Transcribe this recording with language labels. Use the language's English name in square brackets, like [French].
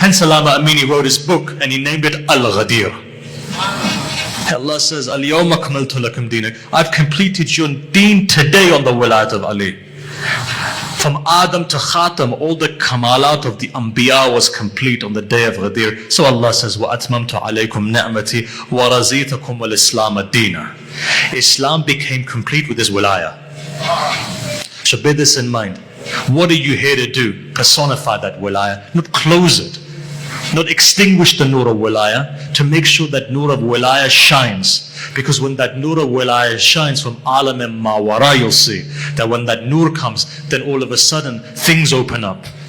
[English] Hence Allama Amini wrote his book and he named it Al-Ghadir. Allah says, Al-Yawma Akmaltu Lakum Dinak. I've completed your deen today on the wilayat of Ali. From Adam to Khatam, all the kamalat of the Anbiya was complete on the day of Ghadir. So Allah says, [Arabic] وَأَتْمَمْتُ عَلَيْكُمْ نِعْمَتِي وَرَزِيتَكُمْ وَالْإِسْلَامَ دِينًا. [English] Islam became complete with his wilaya. So bear this in mind. What are you here to do? Personify that wilaya, not close it. Not extinguish the nur of wilaya, to make sure that nur of wilaya shines. Because when that nur of wilaya shines from alam and mawara, you'll see that when that nur comes, then all of a sudden things open up.